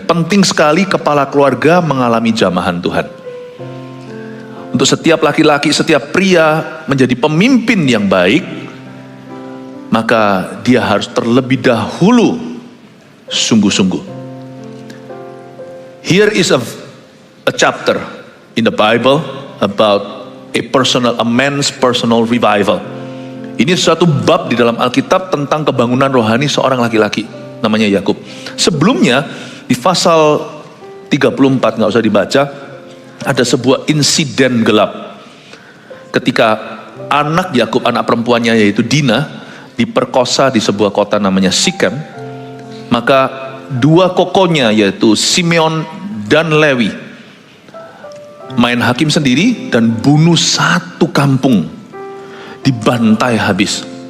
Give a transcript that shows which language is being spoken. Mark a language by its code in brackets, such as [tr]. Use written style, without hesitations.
[id] Penting sekali kepala keluarga mengalami jamahan Tuhan. Untuk setiap laki-laki, setiap pria menjadi pemimpin yang baik, maka dia harus terlebih dahulu sungguh-sungguh. [en] Here is a chapter in the Bible about a man's personal revival. [id] Ini suatu bab di dalam Alkitab tentang kebangunan rohani seorang laki-laki, namanya Yakub. Sebelumnya di pasal 34, nggak usah dibaca, ada sebuah insiden gelap. Ketika anak Yakub, anak perempuannya yaitu Dina, diperkosa di sebuah kota namanya Sikem, maka dua kokonya yaitu Simeon dan Lewi main hakim sendiri dan bunuh satu kampung, dibantai habis.